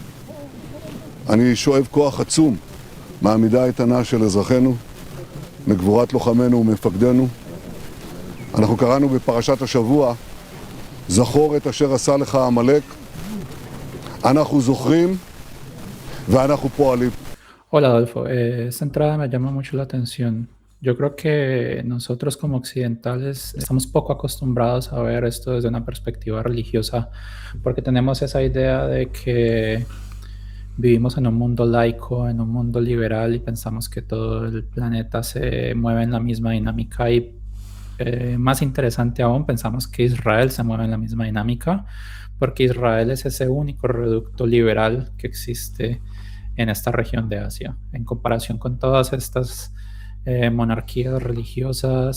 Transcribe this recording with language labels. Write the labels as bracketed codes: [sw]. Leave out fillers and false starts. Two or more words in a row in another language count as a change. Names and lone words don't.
[he] אני שואב כוח עצום מהעמידה האיתנה של אזרחינו, מגבורת לוחמינו ומפקדינו. אנחנו קראנו בפרשת השבוע, זכור את אשר עשה לך עמלק. אנחנו זוכרים ואנחנו פועלים. [es] Hola Adolfo, esta entrada me llama mucho la atención. Yo creo que nosotros como occidentales estamos poco acostumbrados a ver esto desde una perspectiva religiosa porque tenemos esa idea de que vivimos en un mundo laico, en un mundo liberal y pensamos que todo el planeta se mueve en la misma dinámica y más interesante aún, pensamos que Israel se mueve en la misma dinámica porque Israel es ese único reducto liberal que existe en esta región de Asia, en comparación con todas estas monarquías religiosas.